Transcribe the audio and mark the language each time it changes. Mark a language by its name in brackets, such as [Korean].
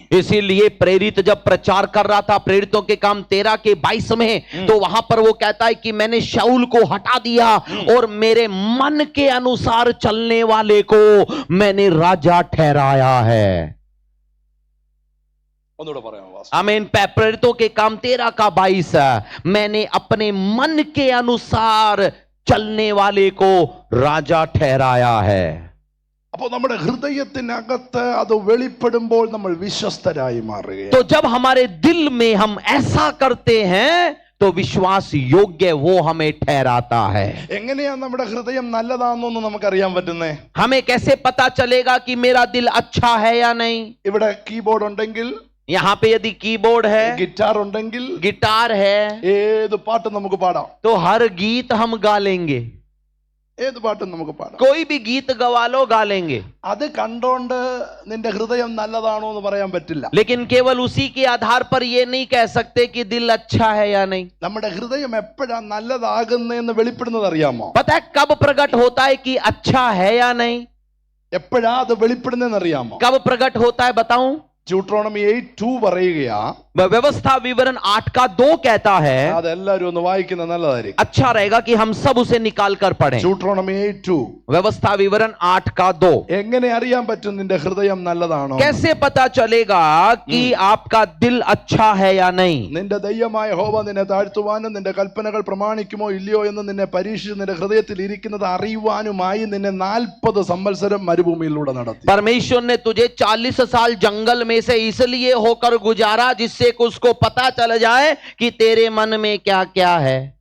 [Hindi] इसीलिए प्रेरित जब प्रचार कर रहा था प्रेरितों के काम 13 के 22 में, तो वहां पर वो कहता है कि मैंने शाऊल को हटा दिया और मेरे मन के अनुसार चलने वाले को मैंने राजा ठहराया है। [Malayalam] ഒന്നുകൂടെ പറയാമോ? [Hindi] आमीन। प्रेरितों के काम 13 का 22, मैंने अपने मन के अनुसार चलने वाले को राजा ठहराया है। [Malayalam] അപ്പോൾ നമ്മുടെ ഹൃദയത്തിനകത്ത് അത് വെളിപ്പെടുമ്പോൾ നമ്മൾ വിശ്വസ്തരായി മാറുകയാണ്. [Hindi] तो जब हमारे दिल में हम ऐसा करते हैं तो विश्वास योग्य वो हमें ठहराता है। [Malayalam] എങ്ങനെയാ നമ്മുടെ ഹൃദയം നല്ലതാണെന്ന് നമുക്കറിയാൻ പറ്റുന്നേ? [Hindi] हमें कैसे पता चलेगा कि मेरा दिल अच्छा है या नहीं? [Malayalam] ഇവിടെ കീബോർഡ് ഉണ്ടെങ്കിൽ, [Hindi] यहाँ पे यदि कीबोर्ड है, [Malayalam] ഗിറ്റാർ ഉണ്ടെങ്കിൽ, [Hindi] गिटार है, [Malayalam] ഏത് പാട്ടും നമുക്ക് പാടാം. [Hindi] तो हर गीत हम गा लेंगे। [Malayalam] ഏത് പാട്ടും നമുക്ക് പാടാം. [Hindi] कोई भी गीत गवा लो, गा लेंगे। [Malayalam] അത് കണ്ടോണ്ട് നിന്റെ ഹൃദയം നല്ലതാണോ എന്ന് പറയാൻ പറ്റില്ല. [Hindi] लेकिन केवल उसी के आधार पर ये नहीं कह सकते कि दिल अच्छा है या नहीं। [Malayalam] നമ്മുടെ ഹൃദയം എപ്പോഴാ നല്ലതാകുന്നതെന്ന് വെളിപ്പെടുന്നത് അറിയാമോ? [Hindi] पता है कब प्रकट होता है कि अच्छा है या नहीं? [Malayalam] എപ്പോഴാ അത് വെളിപ്പെടുന്നതെന്ന് അറിയാമോ? [Hindi] कब प्रकट होता है बताऊं? [Malayalam] ജ്യൂട്രോണമി 8:2 പറയുകയാ, [Hindi] व्यवस्था विवरण 8:2 कहता है, [Malayalam] അതെല്ലാരും ഒന്ന് വായിക്കുന്നത് നല്ലതായിരിക്കും. [Hindi] अच्छा रहेगा कि हम सब उसे निकाल कर पढ़ें। [Malayalam] ജ്യൂട്രോണമി 8:2. [Hindi] व्यवस्था विवरण 8:2। [Malayalam] എങ്ങനെ അറിയാൻ പറ്റും നിന്റെ ഹൃദയം നല്ലതാണോ? [Hindi] कैसे पता चलेगा कि आपका दिल अच्छा है या नहीं? [Malayalam] നിന്റെ ദൈവമായ യഹോവ നിന്നെ താഴ്ത്തുവാനും നിന്റെ കൽപ്പനകൾ പ്രമാണിക്കുമോ ഇല്ലയോ എന്ന് നിന്നെ പരീക്ഷിച്ച് നിന്റെ ഹൃദയത്തിൽ ഇരിക്കുന്നത് അറിയുവാനുമായി നിന്നെ 40 സംവത്സരം മരുഭൂമിയിലൂടെ നടത്തി. [Hindi] परमेश्वर ने तुझे 40 साल जंगल में से इसलिए होकर गुजारा जिससे उसको पता चल जाए कि तेरे मन में क्या क्या है।